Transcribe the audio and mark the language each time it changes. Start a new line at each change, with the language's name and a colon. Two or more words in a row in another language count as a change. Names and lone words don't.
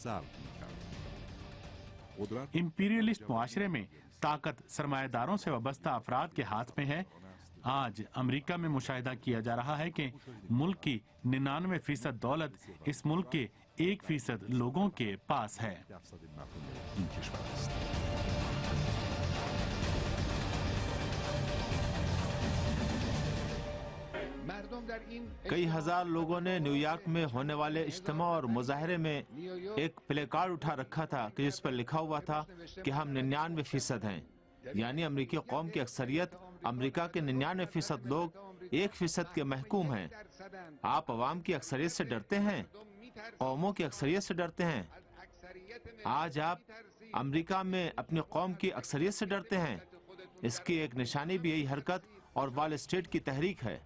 Urdu: امپیریلسٹ معاشرے میں طاقت سرمایہ داروں سے وابستہ افراد کے ہاتھ میں ہے۔ آج امریکہ میں مشاہدہ کیا جا رہا ہے کہ ملک کی 99% دولت اس ملک کے 1% لوگوں کے پاس ہے۔
Persian: این کشور است.
Urdu: کئی ہزار لوگوں نے نیو یارک میں ہونے والے اجتماع اور مظاہرے میں ایک پلے کارڈ اٹھا رکھا تھا کہ جس پر لکھا ہوا تھا کہ ہم 99% ہیں، یعنی امریکی قوم کی اکثریت، امریکہ کے 99% لوگ 1% کے محکوم ہیں۔ آپ عوام کی اکثریت سے ڈرتے ہیں، قوموں کی اکثریت سے ڈرتے ہیں۔ آج آپ امریکہ میں اپنی قوم کی اکثریت سے ڈرتے ہیں۔ اس کی ایک نشانی بھی یہی حرکت اور وال اسٹریٹ کی تحریک ہے۔